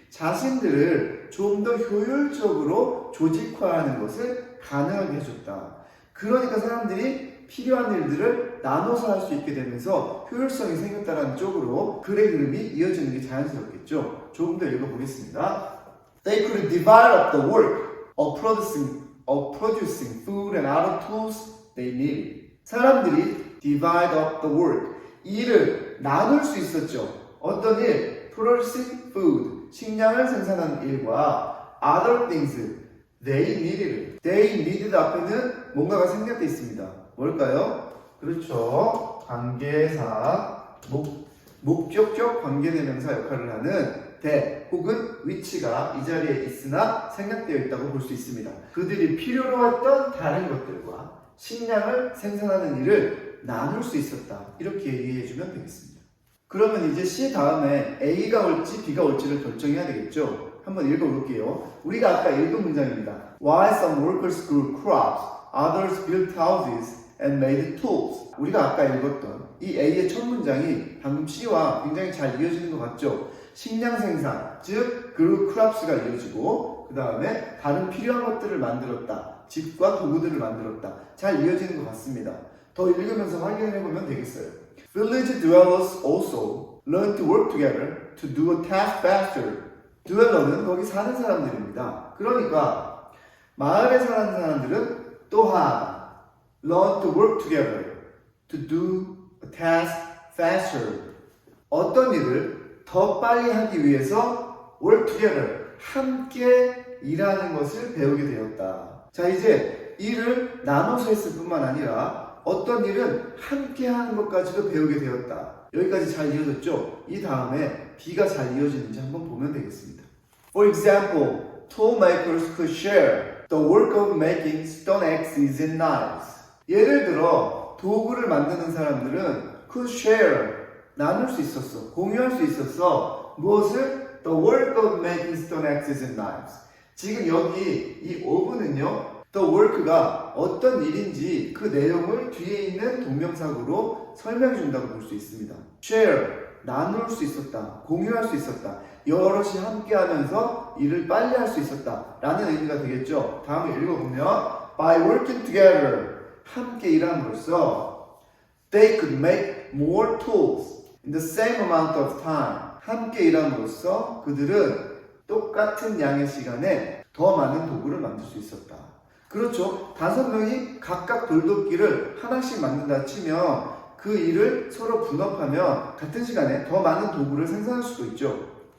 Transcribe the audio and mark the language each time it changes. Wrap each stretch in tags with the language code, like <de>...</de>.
<ko>자신들을 좀 더 효율적으로 조직화하는 것을 가능하게 해줬다. 그러니까 사람들이 필요한 일들을 나눠서 할 수 있게 되면서 효율성이 생겼다는 쪽으로 글의 흐름이 이어지는 게 자연스럽겠죠. 조금 더 읽어보겠습니다.</ko> <en>They could divide up the work of producing food and other tools they needed.</en> <ko>사람들이</ko> <en>divide up the work,</en> <ko>일을 나눌 수 있었죠. 어떤 일?</ko> <en>Producing food,</en> <ko>식량을 생산하는 일과</ko> <en>other things, they needed. They needed</en> <ko>앞에는 뭔가가 생략되어 있습니다. 뭘까요? 그렇죠. 관계사, 목격적 관계대명사 역할을 하는 대 혹은 위치가 이 자리에 있으나 생략되어 있다고 볼 수 있습니다. 그들이 필요로 했던 다른 것들과 식량을 생산하는 일을 나눌 수 있었다. 이렇게 얘기해주면 되겠습니다. 그러면 이제 C 다음에 A가 올지 B가 올지를 결정해야 되겠죠. 한번 읽어볼게요. 우리가 아까 읽은 문장입니다.</ko> <en>While some workers grew crops, others built houses and made tools.</en> <ko>우리가 아까 읽었던 이 A의 첫 문장이 방금 C와 굉장히 잘 이어지는 것 같죠. 식량 생산, 즉</ko> <en>grew crops</en> <ko>가 이어지고 그 다음에 다른 필요한 것들을 만들었다. 집과 도구들을 만들었다. 잘 이어지는 것 같습니다. 더 읽으면서 확인해보면 되겠어요.</ko> <en>Village dwellers also learn to work together to do a task faster.</en> <ko>dweller는 거기 사는 사람들입니다. 그러니까 마을에 사는 사람들은 또한</ko> <en>learn to work together to do a task faster.</en> <ko>어떤 일을 더 빨리 하기 위해서</ko> <en>work together,</en> <ko>함께 일하는 것을 배우게 되었다. 자, 이제 일을 나눠서 했을 뿐만 아니라 어떤 일은 함께 하는 것까지도 배우게 되었다. 여기까지 잘 이어졌죠? 이 다음에 B가 잘 이어지는지 한번 보면 되겠습니다.</ko> <en>For example, tool makers could share the work of making stone axes and knives.</en> <ko>예를 들어 도구를 만드는 사람들은</ko> <en>could share,</en> <ko>나눌 수 있었어, 공유할 수 있었어. 무엇을?</ko> <en>The work of making stone axes and knives.</en> <ko>지금 여기 이 of는요, the work가 어떤 일인지 그 내용을 뒤에 있는 동명사구로 설명해 준다고 볼 수 있습니다. share, 나눌 수 있었다, 공유할 수 있었다, 여럿이 함께 하면서 일을 빨리 할 수 있었다 라는 의미가 되겠죠. 다음에 읽어보면</ko> <en>by working together,</en> <ko>함께 일함으로써</ko> <en>they could make more tools in the same amount of time.</en> <ko>함께 일함으로써 그들은 똑같은 양의 시간에 더 많은 도구를 만들 수 있었다. 그렇죠. 5명이 각각 돌도끼를 하나씩 만든다 치면 그 일을 서로 분업하면 같은 시간에 더 많은 도구를 생산할 수도 있죠.</ko>